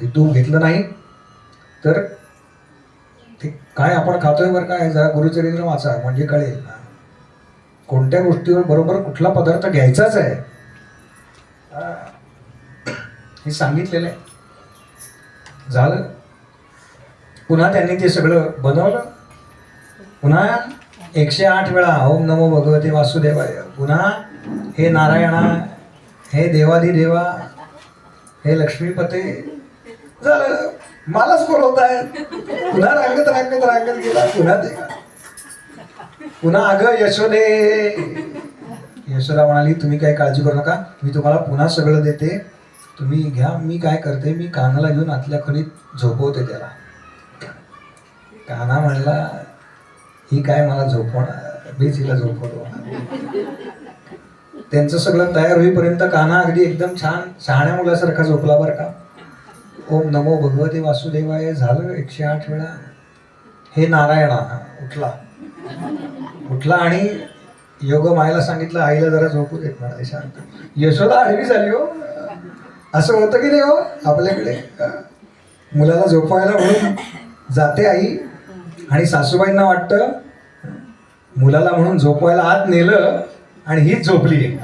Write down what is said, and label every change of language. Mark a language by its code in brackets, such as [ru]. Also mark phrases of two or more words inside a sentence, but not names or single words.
[mr] तूप घेतलं नाही तर ते काय आपण खातोय बरं का, हे जरा गुरुचरित्र वाचा म्हणजे कळेल कोणत्या गोष्टीवर बरोबर कुठला पदार्थ घ्यायचाच आहे हे सांगितलेलं आहे. झालं. पुन्हा त्यांनी ते सगळं बनवलं. पुन्हा 108 वेळा [sa] ओम नमो भगवते वासुदेवाय, [mr] पुन्हा हे नारायणा, हे देवाधिदेवा, हे लक्ष्मीपते. झालं, मलाच बोलवत आहे. पुन्हा रांगत रांगत रांगत गेला. पुन्हा ते पुन्हा अगं यशोदे. यशोदा म्हणाली तुम्ही काही काळजी करू नका, मी तुम्हाला पुन्हा सगळं देते, तुम्ही घ्या. मी काय करते, मी कानाला घेऊन आतल्या खोलीत झोपवते त्याला. कान्हा म्हणला ही काय मला झोपवणार, मीच हिला झोपवतो. त्यांचं सगळं तयार होईपर्यंत कान्हा अगदी एकदम छान शहाण्या मुलासारखा झोपला बरं का. [sa] ओम नमो भगवते वासुदेवाय [mr] झालं 108 वेळा. हे नारायणा उठला आणि योग मायला सांगितलं आईला जरा झोपू देत म्हणाले शांत. यशोदा आडवी झाली हो. असं होतं की नाही हो आपल्याकडे, मुलाला झोपवायला म्हणून जाते आई आणि सासूबाईंना वाटतं मुलाला म्हणून झोपवायला आत नेलं आणि हीच झोपली.